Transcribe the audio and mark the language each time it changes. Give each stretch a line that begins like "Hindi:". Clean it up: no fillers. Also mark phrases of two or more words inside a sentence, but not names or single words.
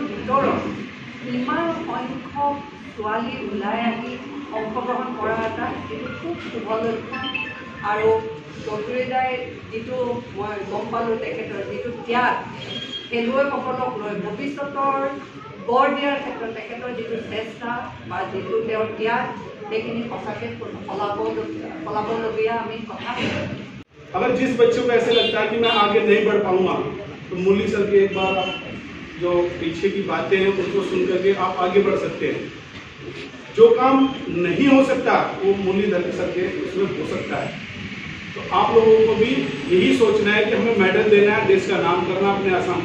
Assamese: ভিতৰত ইমান সংখ্যক ছোৱালী ওলাই আহি অংশগ্ৰহণ কৰা এটা এইটো খুব শুভ লক্ষণ আৰু চৌধুৰীদাই যিটো মই গম পালোঁ তেখেতৰ যিটো ত্যাগ খেলুৱৈসকলক লৈ ভৱিষ্যতৰ গঢ় দিয়াৰ ক্ষেত্ৰত তেখেতৰ যিটো চেষ্টা বা যিটো তেওঁৰ ত্যাগ সেইখিনি সঁচাকৈ ফলাবলগীয়া আমি কথা
Hindi: अगर जिस बच्चों को ऐसे लगता है कि मैं आगे नहीं बढ़ पाऊंगा तो मुरली सर के एक बार जो पीछे की बातें हैं उसको सुन करके आप आगे बढ़ सकते हैं जो काम नहीं हो सकता वो मुरलीधर सर के उसमें हो सकता है तो आप लोगों को भी यही सोचना है कि हमें मेडल देना है देश का नाम करना अपने आसाम